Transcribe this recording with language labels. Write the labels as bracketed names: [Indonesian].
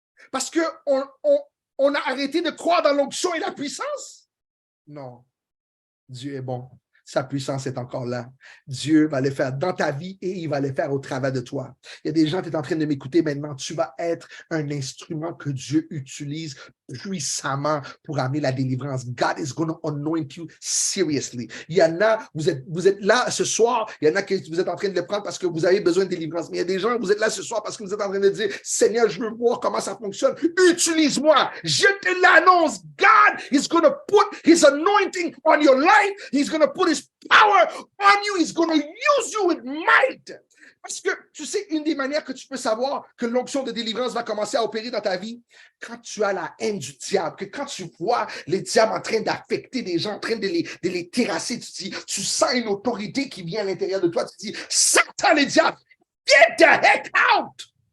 [French] Parce qu'on a arrêté de croire dans l'onction et la puissance? Non, Dieu est bon. Sa puissance est encore là. Dieu va le faire dans ta vie et il va le faire au travers de toi. Il y a des gens qui sont en train de m'écouter maintenant. Tu vas être un instrument que Dieu utilise puissamment pour amener la délivrance. [English] God is going to anoint you seriously. [French] Il y en a, vous êtes là ce soir, il y en a que vous êtes en train de le prendre parce que vous avez besoin de délivrance. Mais il y a des gens, vous êtes là ce soir parce que vous êtes en train de dire, Seigneur, je veux voir comment ça fonctionne. Utilise-moi. Je te l'annonce. [English] God is going to put his anointing on your life. He's going to put his power on you. He's going to use you with might. [French] Parce que, tu sais, une des manières que tu peux savoir que l'onction de délivrance va commencer à opérer dans ta vie, quand tu as la haine du diable, que quand tu vois les diables en train d'affecter des gens, en train de les terrasser, tu sens une autorité qui vient à l'intérieur de toi, tu dis, Satan, les diables, [English] get the heck out!